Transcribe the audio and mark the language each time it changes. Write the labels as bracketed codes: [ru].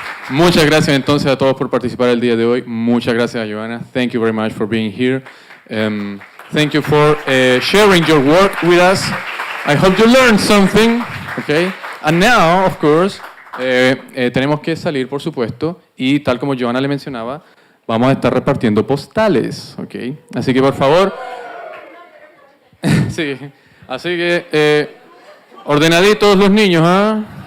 [es] Muchas gracias entonces a todos por participar el día de hoy. Muchas gracias a Joanna. [en] Thank you very much for being here. Thank you for sharing your work with us. I hope you learned something. Okay. And now, of course, [es] tenemos que salir, por supuesto, y tal como Joanna le mencionaba, vamos a estar repartiendo postales. Okay. Así que por favor, sí. Así que ordenaditos los niños, ¿ah?